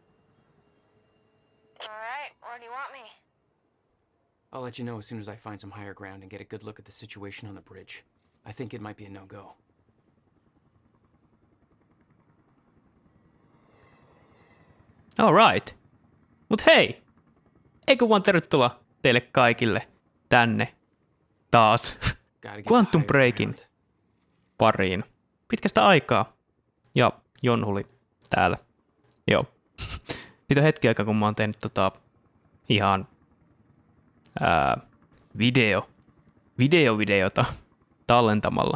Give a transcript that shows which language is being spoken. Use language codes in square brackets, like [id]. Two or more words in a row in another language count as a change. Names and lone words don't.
[en] All right, where do you want me? I'll let you know as soon as I find some higher ground and get a good look at the situation on the bridge. I think it might be a no-go. Alright. [fi] Mut hei! Eikö vaan tervetuloa teille kaikille tänne taas Quantum Breakin pariin. Pitkästä aikaa. Ja Jonhuli täällä. Joo. Niitä on hetki aikaa, kun mä oon tehnyt ihan videota tallentamalla.